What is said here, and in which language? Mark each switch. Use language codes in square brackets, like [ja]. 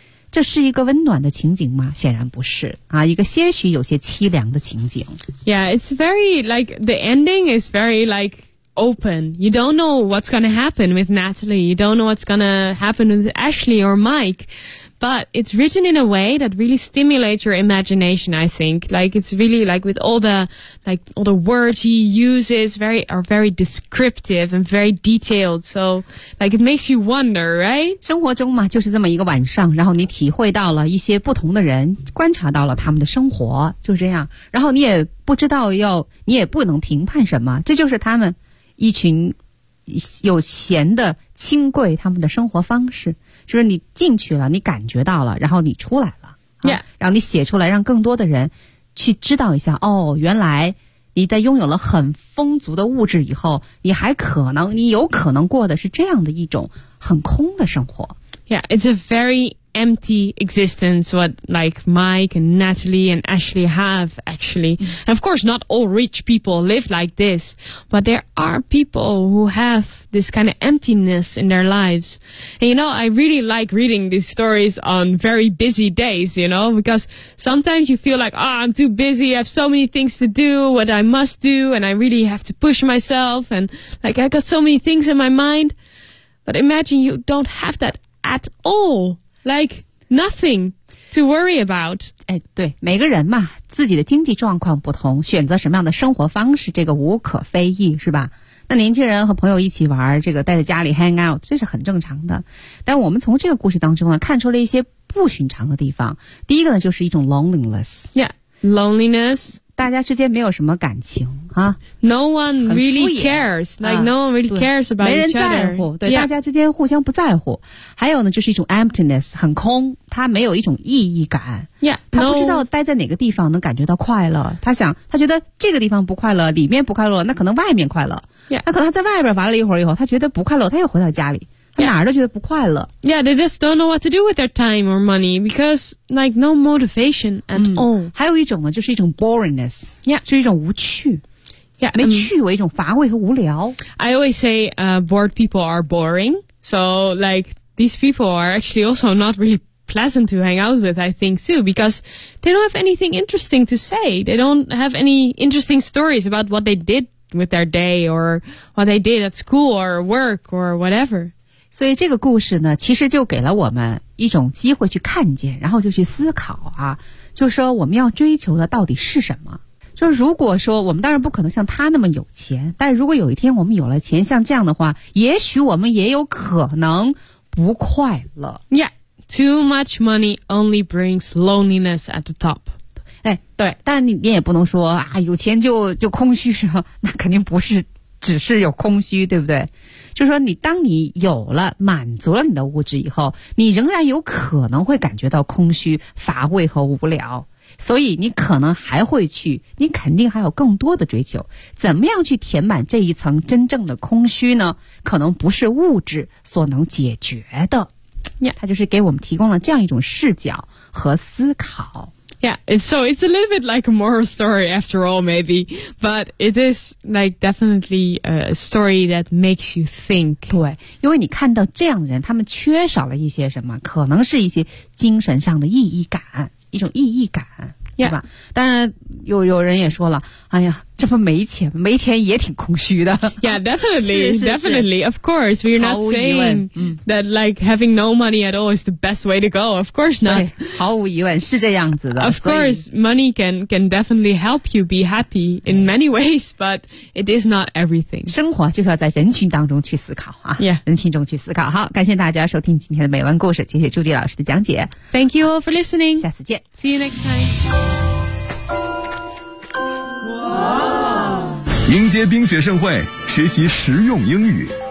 [zh] 这是一个温暖的情景吗？显然不是啊，一个些许有些凄凉的情景。 [en] Yeah, it's very like the ending is very like open. You don't know what's gonna happen with Natalie. You don't know what's gonna happen with Ashley or Mike. But it's written in a way that really stimulates your imagination. I think like it's really like with all the words he uses are very descriptive and very detailed. So like it makes you wonder, right? [zh] 生活中嘛，就是这么一个晚上，然后你体会到了一些不同的人，观察到了他们的生活，就是这样。然后你也不知道要，你也不能评判什么，这就是他们一群有闲的轻贵他们的生活方式。就是你进去了，你感觉到了，然后你出来了、 [en] yeah. [zh] 然后你写出来，让更多的人去知道一下，哦，原来你在拥有了很丰足的物质以后，你还可能，你有可能过的是这样的一种很空的生活。 [en] Yeah, it's a very empty existence what like Mike and Natalie and Ashley have actually. And of course not all rich people live like this, but there are people who haveThis kind of emptiness in their lives. And you know, I really like reading these stories on very busy days, you know, because sometimes you feel like, oh, I'm too busy. I have so many things to do, what I must do. And I really have to push myself. And like, I got so many things in my mind. But imagine you don't have that at all. Like, nothing. To worry about. [zh] 哎，对，每个人嘛，自己的经济状况不同，选择什么样的生活方式，这个无可非议，是吧？那年轻人和朋友一起玩，这个待在家里 [en] hang out， [zh] 这是很正常的。但我们从这个故事当中呢，看出了一些不寻常的地方。第一个呢，就是一种 loneliness。 [en] Yeah, loneliness. [zh] 大家之间没有什么感情啊。 [en] No one really cares. Like no one really cares about each other. [zh] 没人在乎，对、yeah. 大家之间互相不在乎。还有呢，就是一种 emptiness， 很空，他没有一种意义感。 [en] Yeah, [zh] 他不知道待在哪个地方能感觉到快乐。他想，他觉得这个地方不快乐，里面不快乐，那可能外面快乐。 [en] Yeah. [zh] 那可能他在外边玩了一会儿以后，他觉得不快乐，他又回到家里。 [en] Yeah. [zh] 哪儿都觉得不快乐。 [en] Yeah, they just don't know what to do with their time or money because like no motivation at all. [zh] 还有一种呢，就是一种 boringness. [en] Yeah, [zh] 就是一种无趣。 [en] Yeah, [zh] 没趣为一种乏味和无聊。 [en] I always say, bored people are boring. So like these people are actually also not really pleasant to hang out with, I think too, because they don't have anything interesting to say. They don't have any interesting stories about what they did with their day or what they did at school or work or whatever. [zh] 所以这个故事呢，其实就给了我们一种机会去看见，然后就去思考啊，就说我们要追求的到底是什么。就是如果说我们当然不可能像他那么有钱，但如果有一天我们有了钱，像这样的话，也许我们也有可能不快乐。 [en] Yeah, too much money only brings loneliness at the top. [zh] 哎，对，但你也不能说啊，有钱就空虚是吗？那肯定不是。只是有空虚，对不对？就是说你当你有了满足了你的物质以后，你仍然有可能会感觉到空虚乏味和无聊，所以你可能还会去，你肯定还有更多的追求。怎么样去填满这一层真正的空虚呢？可能不是物质所能解决的。 [en] Yeah. [zh] 它就是给我们提供了这样一种视角和思考。 [en] Yeah, so it's a little bit like a moral story after all, maybe. But it is like definitely a story that makes you think. [zh] 对，因为你看到这样的人，他们缺少了一些什么，可能是一些精神上的意义感，一种意义感，对、 [en] yeah. [zh] 吧？当然，有人也说了，哎呀，这么没钱，没钱也挺空虚的。 [en] Yeah, definitely, [zh] 是是是 [en] definitely, of course. We're not saying、that like having no money at all is the best way to go. Of course not. [zh] 毫无疑问是这样子的。 [en] Of course, money can definitely help you be happy in many ways, but it is not everything. [zh] 生活就是要在人群当中去思考啊。 [en] Yeah, [zh] 人群中去思考。好，感谢大家收听今天的美文故事，谢谢朱迪老师的讲解。 [en] Thank you all for listening. [zh] 下次见。 [en] See you next time. [zh] 迎接冰雪盛会，学习实用英语。